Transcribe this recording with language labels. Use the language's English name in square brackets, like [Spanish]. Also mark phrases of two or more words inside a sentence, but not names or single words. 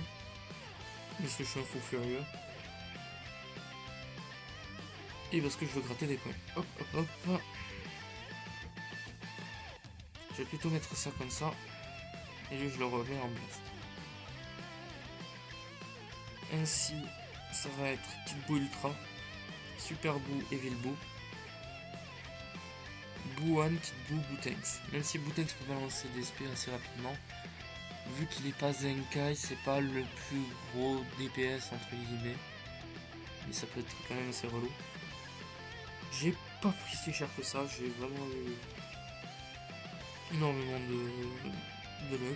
[French] Parce que je suis un fou furieux. Et parce que je veux gratter des points. Hop hop hop. Je vais plutôt mettre ça comme ça. Et lui je le remets en blast. Ainsi ça va être Kid Buu Ultra, Super Buu, Evil Buu, Buu-1, Kid Buu, Buu-Tanks. Même si Buu-Tanks peut balancer des SP assez rapidement, vu qu'il n'est pas Zenkai, c'est pas le plus gros DPS entre guillemets. Mais ça peut être quand même assez relou. J'ai pas pris si cher que ça, j'ai vraiment eu énormément de luck.